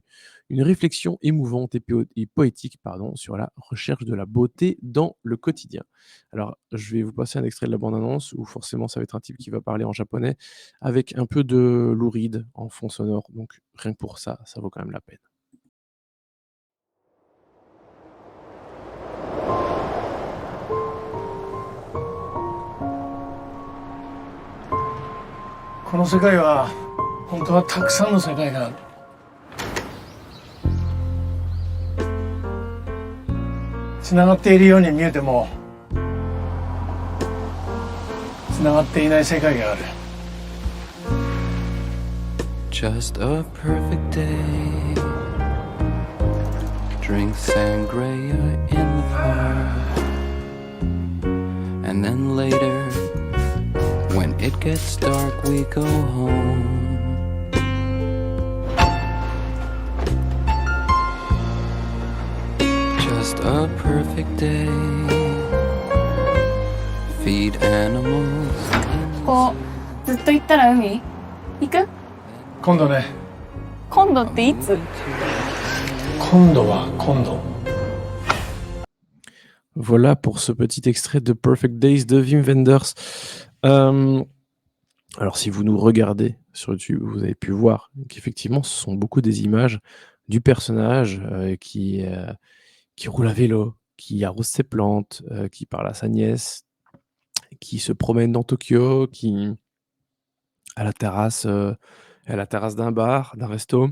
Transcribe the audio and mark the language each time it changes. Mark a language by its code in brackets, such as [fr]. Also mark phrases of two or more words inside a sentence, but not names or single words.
[fr] Une réflexion émouvante et poétique sur la recherche de la beauté dans le quotidien. Alors, je vais vous passer un extrait de la bande-annonce où forcément ça va être un type qui va parler en japonais avec un peu de louride en fond sonore. Donc rien que pour ça, ça vaut quand même la peine. [ja] この世界は本当はたくさんの世界がある。つながっているように見えてもつながっていない世界がある。 [en] Just a perfect day. Drink sangria in the park. And then later, when it gets dark, we go home. Just a perfect day. Feed animals. [ja] こうずっと行ったら海行く？今度ね。今度っていつ？今度は今度。 [fr] Voilà pour ce petit extrait de Perfect Days de Wim Wenders. Euh, alors, si vous nous regardez sur YouTube, vous avez pu voir qu'effectivement, ce sont beaucoup des images du personnage qui roule à vélo, qui arrose ses plantes, qui parle à sa nièce, qui se promène dans Tokyo, qui à la terrasse, à la terrasse d'un bar, d'un resto.